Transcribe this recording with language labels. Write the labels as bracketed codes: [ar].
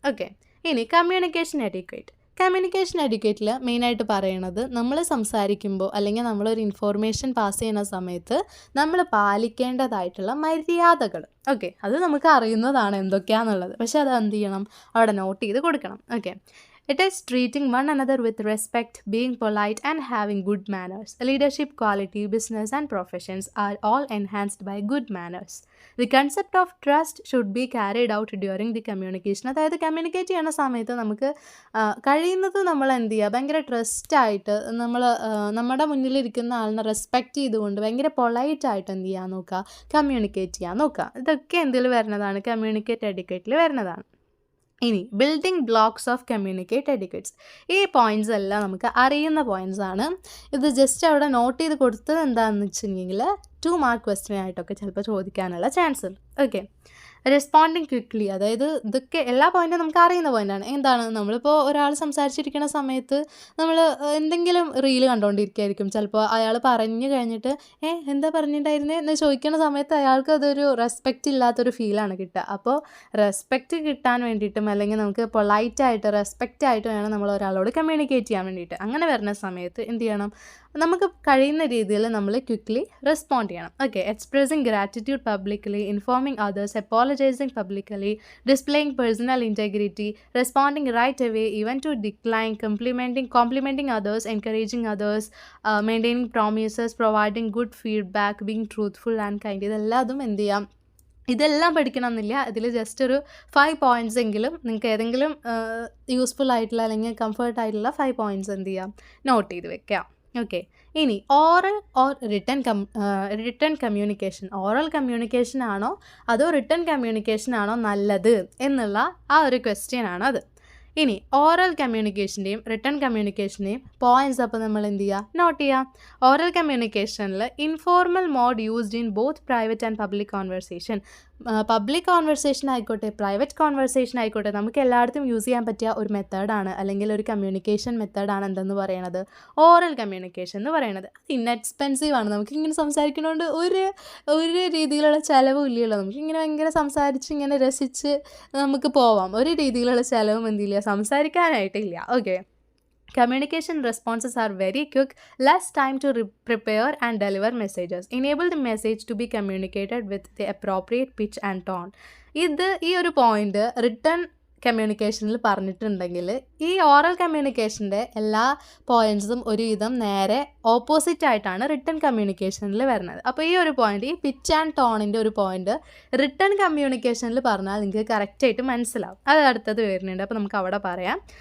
[ml] Okay, ഇനി communication etiquette. Communication എറ്റിക്വറ്റിൽ മെയിനായിട്ട് പറയണത്, നമ്മൾ സംസാരിക്കുമ്പോൾ അല്ലെങ്കിൽ നമ്മളൊരു ഇൻഫോർമേഷൻ പാസ് ചെയ്യുന്ന സമയത്ത് നമ്മൾ പാലിക്കേണ്ടതായിട്ടുള്ള മര്യാദകൾ. ഓക്കെ, അത് നമുക്ക് അറിയുന്നതാണ് എന്തൊക്കെയാണെന്നുള്ളത്, പക്ഷെ അത് എന്ത് ചെയ്യണം, അവിടെ നോട്ട് ചെയ്ത് കൊടുക്കണം. [en] Okay, it is treating one another with respect, being polite and having good manners. Leadership quality, business and professions are all enhanced by good manners. The concept of trust should be carried out during the communication. [ml] അതായത് communicate ചെയ്യുന്ന സമയത്ത് നമുക്ക് കഴിയുന്നത് നമ്മൾ എന്ത് ചെയ്യുക, ഭയങ്കര ട്രസ്റ്റായിട്ട് നമ്മുടെ മുന്നിലിരിക്കുന്ന ആളിനെ റെസ്പെക്റ്റ് ചെയ്തുകൊണ്ട് ഭയങ്കര പൊളൈറ്റായിട്ട് എന്ത് ചെയ്യാൻ നോക്കുക, കമ്മ്യൂണിക്കേറ്റ് ചെയ്യാൻ നോക്കുക. ഇതൊക്കെ എന്തിൽ വരുന്നതാണ്, കമ്മ്യൂണിക്കേറ്റ് എറ്റിക്വറ്റിൽ വരുന്നതാണ്. ഇനി [en] Building blocks of communicate etiquettes. [ml] ഈ പോയിൻറ്റ്സ് എല്ലാം നമുക്ക് അറിയുന്ന പോയിൻറ്റ്സ് ആണ്. ഇത് ജസ്റ്റ് അവിടെ നോട്ട് ചെയ്ത് കൊടുത്തത് എന്താണെന്ന് വെച്ചിട്ടുണ്ടെങ്കിൽ 2 മാർക്ക് ക്വസ്റ്റ്യൻ ആയിട്ടൊക്കെ ചിലപ്പോൾ ചോദിക്കാനുള്ള ചാൻസ് ഉണ്ട്. Okay, responding quickly. അതായത് ഇതൊക്കെ എല്ലാ പോയിൻറ്റും നമുക്ക് അറിയുന്ന പോയിൻ്റാണ്. എന്താണ്, നമ്മളിപ്പോൾ ഒരാൾ സംസാരിച്ചിരിക്കുന്ന സമയത്ത് നമ്മൾ എന്തെങ്കിലും റീല് കണ്ടുകൊണ്ടിരിക്കുകയായിരിക്കും. ചിലപ്പോൾ അയാൾ പറഞ്ഞു കഴിഞ്ഞിട്ട് എന്താ പറഞ്ഞിട്ടുണ്ടായിരുന്നേ എന്ന് ചോദിക്കുന്ന സമയത്ത് അയാൾക്ക് അതൊരു റെസ്പെക്റ്റ് ഇല്ലാത്തൊരു ഫീലാണ് കിട്ടുക. അപ്പോൾ റെസ്പെക്റ്റ് കിട്ടാൻ വേണ്ടിയിട്ടും അല്ലെങ്കിൽ നമുക്ക് പൊളൈറ്റായിട്ട് റെസ്പെക്റ്റായിട്ട് വേണം നമ്മൾ ഒരാളോട് കമ്മ്യൂണിക്കേറ്റ് ചെയ്യാൻ വേണ്ടിയിട്ട്. അങ്ങനെ വരുന്ന സമയത്ത് എന്ത് ചെയ്യണം, നമുക്ക് കഴിയുന്ന രീതിയിൽ നമ്മൾ ക്വിക്ക്ലി റെസ്പോണ്ട് ചെയ്യണം. [en] Okay, expressing gratitude publicly, informing others, apologizing publicly, displaying personal integrity, responding right away even to decline, complimenting others, encouraging others, maintaining promises, providing good feedback, being truthful and kind. [ml] ഇതെല്ലാതും എന്ത് ചെയ്യാം, ഇതെല്ലാം പഠിക്കണമെന്നില്ല. ഇതിൽ just ഒരു 5 points എങ്കിലും നിങ്ങൾക്ക് ഏതെങ്കിലും useful ആയിട്ടുള്ള അല്ലെങ്കിൽ കംഫർട്ട് ആയിട്ടുള്ള 5 പോയിൻറ്റ്സ് എന്ത് ചെയ്യാം, നോട്ട് ചെയ്ത് വെക്കാം. ഓക്കെ. ഇനി [en] oral or written communication, [ml] oral communication ആണോ അതോ റിട്ടൺ കമ്മ്യൂണിക്കേഷൻ ആണോ നല്ലത് എന്നുള്ള ആ ഒരു ക്വസ്റ്റ്യൻ ആണ് അത്. ഇനി ഓറൽ കമ്മ്യൂണിക്കേഷൻ്റെയും റിട്ടൺ കമ്മ്യൂണിക്കേഷൻ്റെയും പോയിൻറ്റ്സ് അപ്പോൾ നമ്മൾ എന്ത് ചെയ്യുക, നോട്ട് ചെയ്യുക. [en] Oral കമ്മ്യൂണിക്കേഷനിൽ informal mode used in both private and public conversation. [ml] Public conversation ആയിക്കോട്ടെ പ്രൈവറ്റ് കോൺവെർസേഷൻ ആയിക്കോട്ടെ നമുക്ക് എല്ലായിടത്തും യൂസ് ചെയ്യാൻ പറ്റിയ ഒരു മെത്തേഡാണ്, അല്ലെങ്കിൽ ഒരു കമ്മ്യൂണിക്കേഷൻ മെത്തേഡാണ് എന്തെന്ന് പറയണത്, ഓറൽ കമ്മ്യൂണിക്കേഷൻ എന്ന് പറയണത്. അത് ഇൻഎക്സ്പെൻസീവ് ആണ്. നമുക്കിങ്ങനെ സംസാരിക്കുന്നതുകൊണ്ട് ഒരു രീതിയിലുള്ള ചിലവും ഇല്ലല്ലോ. നമുക്കിങ്ങനെ ഭയങ്കര സംസാരിച്ച് ഇങ്ങനെ രസിച്ച് നമുക്ക് പോവാം. ഒരു രീതിയിലുള്ള ചിലവും എന്തില്ല, സംസാരിക്കാനായിട്ടില്ല. Okay. [en] Communication responses are very quick, less time to prepare and deliver messages. Enable the message to be communicated with the appropriate pitch and tone. [ml] ഈ ഒരു പോയിന്റ് റിട്ടൺ കമ്മ്യൂണിക്കേഷനിൽ പറഞ്ഞിട്ടുണ്ടെങ്കിൽ ഈ ഓറൽ കമ്മ്യൂണിക്കേഷൻ്റെ എല്ലാ പോയിൻറ്റ്സും ഒരുവിധം നേരെ ഓപ്പോസിറ്റ് ആയിട്ടാണ് റിട്ടൺ കമ്മ്യൂണിക്കേഷനിൽ വരുന്നത്. അപ്പോൾ ഈ ഒരു പോയിന്റ്, ഈ പിച്ച് ആൻഡ് ടോണിൻ്റെ ഒരു പോയിന്റ് റിട്ടൺ കമ്മ്യൂണിക്കേഷനിൽ പറഞ്ഞാൽ നിങ്ങൾക്ക് കറക്റ്റായിട്ട് മനസ്സിലാവും. അത് അടുത്തത് വരുന്നുണ്ട്. അപ്പോൾ നമുക്ക് അവിടെ പറയാം.